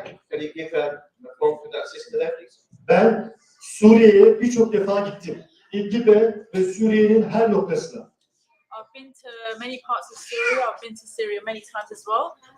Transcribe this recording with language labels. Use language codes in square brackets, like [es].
[en] Can you give the phone to that sister there, please? [tr] Ben Suriye'ye birçok defa gittim. İdlib'e ve Suriye'nin her noktasına. [en] I've been to many parts of Syria. I've been to Syria many times as well.